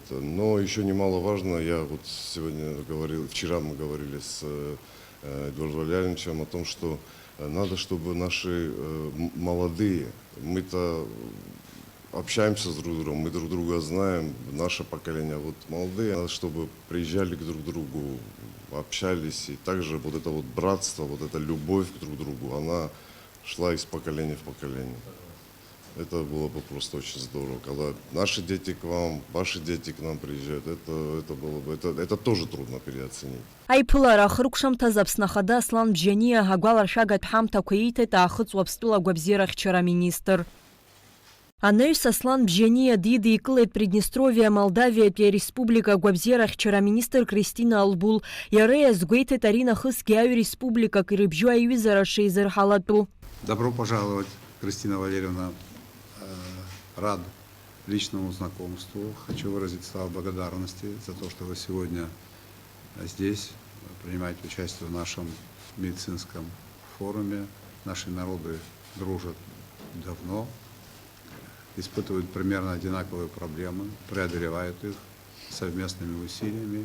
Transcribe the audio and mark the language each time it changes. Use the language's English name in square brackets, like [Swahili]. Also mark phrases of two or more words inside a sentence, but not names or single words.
[Russian] Но еще немаловажно, я вот сегодня говорил, вчера мы говорили с Эдуардом Валерьевичем о том, что надо, чтобы наши молодые, мы-то общаемся с друг другом, мы друг друга знаем, наше поколение, вот молодые, надо, чтобы приезжали к друг другу, общались, и также вот это вот братство, вот эта любовь к друг другу, она шла из поколения в поколение. Это было бы просто очень здорово, когда наши дети к вам, ваши дети к нам приезжают, это было бы, это тоже трудно переоценить. [Abkhazian] Аиԥылара ахыркәшамҭаз Аԥснахада Аслан Бжьаниа агәаларшәагатә ҳамҭақәа ииҭеит аахыҵуа Аԥстәыла агәабзиарахьчара аминистр. Анаҩс Аслан Бжьаниа дидикылеит Приднестровиа Молдавиатәи ареспублика агәабзиарахьчара аминистр Кристина Албул. Иара иазгәеиҭеит ари нахысгьы аҩ-республикак ирыбжьоу аиҩызара шеизырҳалатәу. [Russian] Добро пожаловать, Кристина Валерьевна. Рад личному знакомству. Хочу выразить слова благодарности за то, что вы сегодня здесь принимаете участие в нашем медицинском форуме. Наши народы дружат давно, испытывают примерно одинаковые проблемы, преодолевают их совместными усилиями.